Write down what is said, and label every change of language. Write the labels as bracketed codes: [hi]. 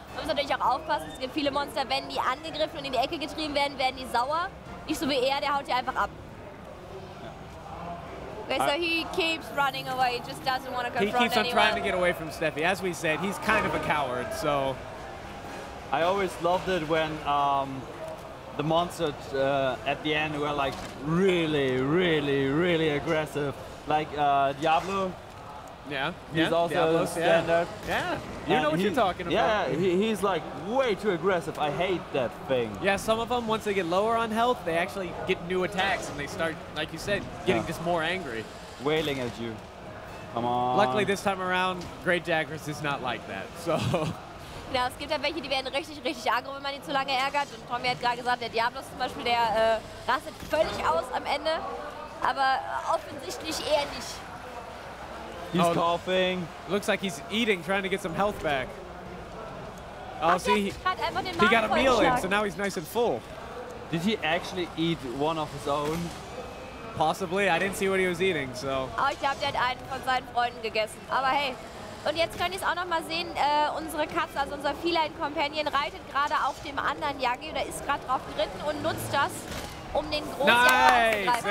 [de] Man muss natürlich auch aufpassen, es gibt viele Monster, wenn die angegriffen und in die Ecke getrieben werden, werden die sauer. Nicht so wie er, der haut die einfach ab. [en] Okay, so he keeps running away, just doesn't want to confront anyone. He keeps on trying to get away from Steffi. As we said, he's kind of a coward, so... I always loved it when the monsters at the end were like really aggressive. Like Diablo. Yeah, he's also Diablo's, standard. Yeah, you know what you're talking about. Yeah, he's like way too aggressive. I hate that thing. Yeah, some of them, once they get lower on health, they actually get new attacks and they start, like you said, getting just more angry. Wailing at you. Come on. Luckily this time around, Great Jagras is not like that, so... [de] Genau, es gibt ja welche, die werden richtig aggro, wenn man die zu lange ärgert. Und Tommy hat gerade gesagt, der Diablos zum Beispiel, der rastet völlig aus am Ende. Aber offensichtlich eher nicht. [en] He's coughing. Looks like he's eating, trying to get some health back. Oh, see, he got a meal in, so now he's nice and full. Did he actually eat one of his own? Possibly. I didn't see what he was eating, so... [de] Aber ich glaube, der hat einen von seinen Freunden gegessen. Aber hey. Und jetzt könnt ihr es auch noch mal sehen, unsere Katze, also unser Feline Companion, reitet gerade auf dem anderen Yagi oder ist gerade drauf geritten und nutzt das, um den großen Yagi anzugreifen.